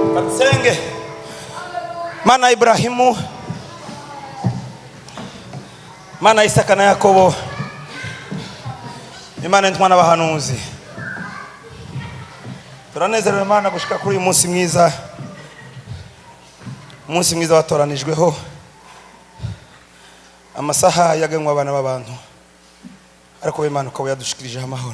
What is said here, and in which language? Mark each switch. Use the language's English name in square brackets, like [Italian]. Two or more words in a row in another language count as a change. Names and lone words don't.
[Rundi] senge Mana ya Ibrahimu, Mana ya Isaka na Yakobo, Imana y'intumwa n'abahanuzi. Turanezerewe Mana gushika kuri uyu munsi mwiza, umunsi mwiza watoranijweho amasaha yagenwa abana b'abantu, ariko Imana ukaba yadushikirije amahoro.